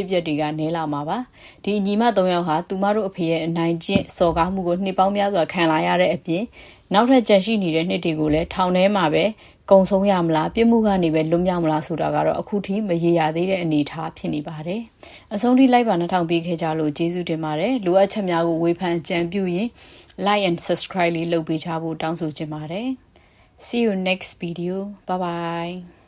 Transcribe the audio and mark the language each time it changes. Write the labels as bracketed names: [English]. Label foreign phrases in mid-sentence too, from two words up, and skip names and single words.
[Burmese] အပျက်တွေကနည်းလာမှာပါဒီညီမ3ယောက်ဟာသူမတို့အဖေရဲ့အနိုင်ကျင့်စော်ကားမှုကိုနှစ်ပေါင်းများစွာခံလာရတဲ့အပြင်နောက်ထပ်ကြန့်ရှိနေတဲ့နှစ်တွေကိုလည်းထောင်ထဲမှာပဲကုံဆုံးရမလားပြစ်မှုကနေပဲလွတ်မြောက်မလားဆိုတာကတော့အခုထိမရေရာသေးတဲ့အနေအထားဖြစ်နေပါတယ်အဆုံးထိလိုက်ပါ2000ပေးခဲ့ကြလို့ကျေးဇူးတင်ပါတယ်လိုအပ်ချက်များကိုဝေဖန်ကြံပြုရင် [English] like and subscribe [Burmese] လေးလုပ်ပေးချဖို့တောင်းဆိုချင်ပါတယ် [English] See you next video. Bye bye.